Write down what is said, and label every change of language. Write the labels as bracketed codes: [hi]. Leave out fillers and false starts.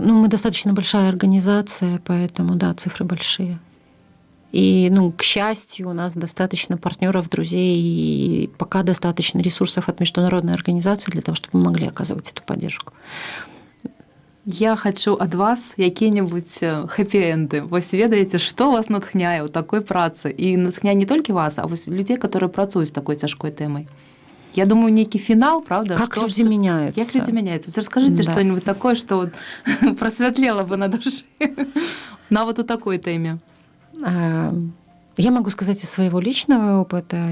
[ru] Мы достаточно большая организация, поэтому, да, цифры большие. И, к счастью, у нас достаточно партнеров, друзей, и пока достаточно ресурсов от международной организации для того, чтобы мы могли оказывать эту поддержку. Я хочу от вас какие-нибудь хэппі-энды. [be] Вось ведаеце, што вас натхняе ў такой працы? І натхняе не толькі вас, а вось людзей, [ru] которые [be] працуюць з такой цяжкой тэмай. [ru] Я думаю, некий финал, правда? Как люди меняются. Как люди меняются. Вот расскажите что-нибудь такое, что вот просветлело бы на душе на вот у такой теме. Я могу сказать из своего личного опыта.